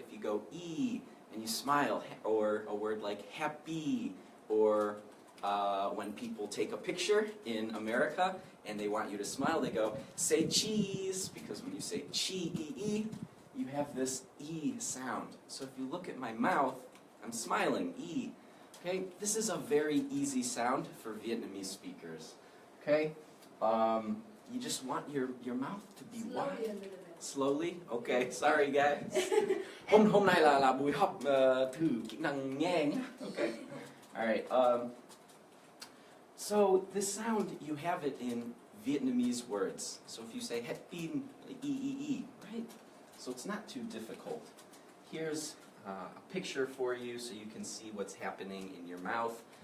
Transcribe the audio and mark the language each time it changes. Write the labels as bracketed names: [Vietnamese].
[English] If you go E and you smile, or a word like happy, or when people take a picture in America and they want you to smile, they go, say cheese, because when you say chi-e-e, you have this E sound. So if you look at my mouth, I'm smiling, E. Okay, this is a very easy sound for Vietnamese speakers. Okay, you just want your mouth to be wide. Slowly? Okay, sorry guys. [Vietnamese] Hôm nay là buổi học thử kỹ năng nghe nhé. [English] Okay. All right. So this sound, you have it in Vietnamese words. So if you say het pin, e, right? So it's not too difficult. Here's a picture for you so you can see what's happening in your mouth.